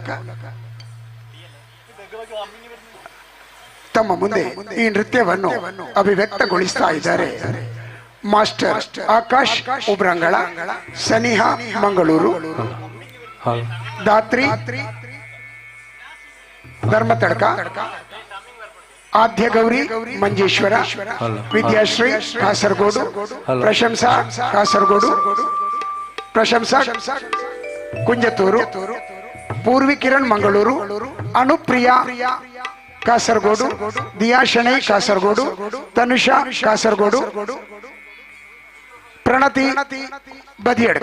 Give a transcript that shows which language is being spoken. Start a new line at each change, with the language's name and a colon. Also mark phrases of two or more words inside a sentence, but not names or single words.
Kannada: ತಮ್ಮ ಮುಂದೆ ಈ ನೃತ್ಯವನ್ನು ಅಭಿವ್ಯಕ್ತಗೊಳಿಸ್ತಾ ಇದ್ದಾರೆ ಮಾಸ್ಟರ್ ಆಕಾಶ್ ಉಬ್ರಂಗಳ, ಸನಿಹಾ ಮಂಗಳೂರು, ದಾತ್ರಿ ಧರ್ಮತಡ್ಕ, ಆದ್ಯ ಗೌರಿ ಮಂಜೇಶ್ವರ, ವಿದ್ಯಾಶ್ರೀ ಕಾಸರಗೋಡು, ಪ್ರಶಂಸಾ ಕಾಸರಗೋಡು, ಪ್ರಶಂಸಾ ಕುಂಜತೂರು, ಪೂರ್ವಿ ಕಿರಣ್ ಮಂಗಳೂರು, ಅನುಪ್ರಿಯಾ ಕಾಸರಗೋಡು, ದಿಯಾಶಣೈ ಕಾಸರಗೋಡು, ತನುಷಾ ಕಾಸರಗೋಡು, ಪ್ರಣತಿ ಬದಿಯಡ್ಕ.